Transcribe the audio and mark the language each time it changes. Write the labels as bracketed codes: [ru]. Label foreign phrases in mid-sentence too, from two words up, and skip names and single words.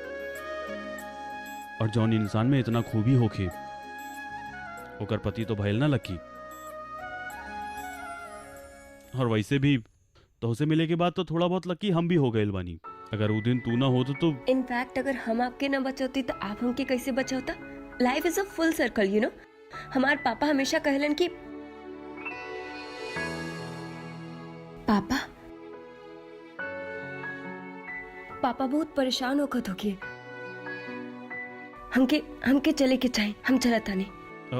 [bho] और जौन इंसान में इतना खूबी होखे, ओकर पति तो भइल ना लकी। और वैसे भी तोहसे मिले के बाद तो थोड़ा बहुत लकी हम भी हो गए बानी। अगर वो दिन तू ना हो तो इनफैक्ट अगर हम आपके ना बचौती तो आप हमके कैसे बचौता? [en] Life is a full circle, you know. [bho] हमारे पापा हमेशा कहलन कि पापा बहुत परेशान होकर होके हमके चले के चाहे। हम चला था नहीं।